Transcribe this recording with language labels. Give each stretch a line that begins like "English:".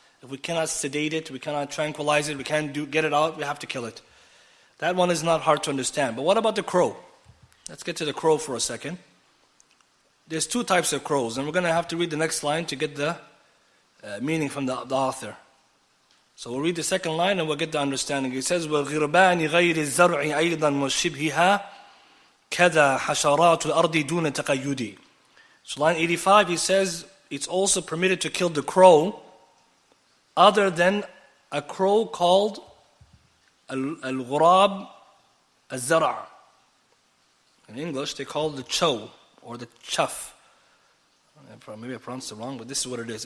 English: If we cannot sedate it, we cannot tranquilize it, we can't get it out, we have to kill it. That one is not hard to understand. But what about the crow? Let's get to the crow for a second. There's two types of crows, and we're going to have to read the next line to get the meaning from the author. So we'll read the second line and we'll get the understanding. It says,
Arabic: وَالْغِرْبَانِ غَيْرِ الزَّرْعِ أَيْضًا وَشِبْهِهَا كَذَا حَشَرَاتُ الْأَرْضِ دُونَ تَقَيُّدِ.
English: So line 85, he says, it's also permitted to kill the crow other than a crow called al-ghurab al-zara. In English, they call it the chow or the chuff. Maybe I pronounced it wrong, but this is what it is.